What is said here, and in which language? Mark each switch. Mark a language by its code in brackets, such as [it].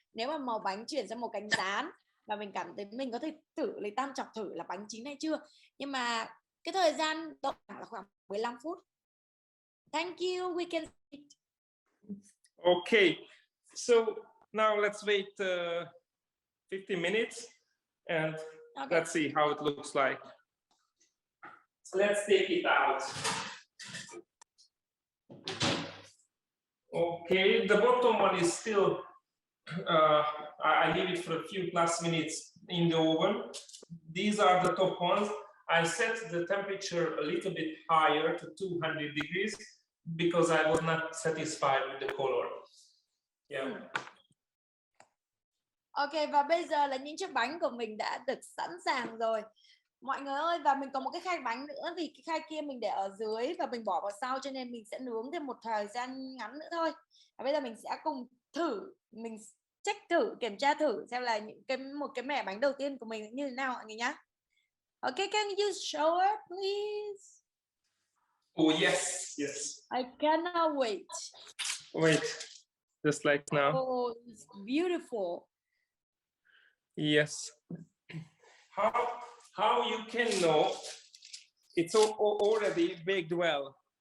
[vi] Nếu mà màu bánh chuyển sang màu cánh gián và mình cảm thấy mình có thể thử lấy tam chọc thử là bánh chín hay chưa. Nhưng mà cái thời gian độ là khoảng 15 phút. [en] Thank you. We can see. Okay, so now let's wait 15 minutes and let's see how it looks like. So let's take it out. Okay, the bottom one is still, I leave it for a few plus minutes in the oven. These are the top ones. I set the temperature a little bit higher to 200 degrees because I was not satisfied with the color. Yeah. [vi] Ok, và bây giờ là những chiếc bánh của mình đã được sẵn sàng rồi mọi người ơi. Và mình có một cái khay bánh nữa, vì cái khay kia mình để ở dưới và mình bỏ vào sau, cho nên mình sẽ nướng thêm một thời gian ngắn nữa thôi. Và bây giờ mình sẽ cùng thử, mình check thử, kiểm tra thử xem là một cái mẻ bánh đầu tiên của mình như thế nào mọi người nhá. [en] Ok, can you show it please? Oh yes, yes. I cannot wait. Wait, just like now. Oh, it's beautiful. Yes. How you can know it's already baked well?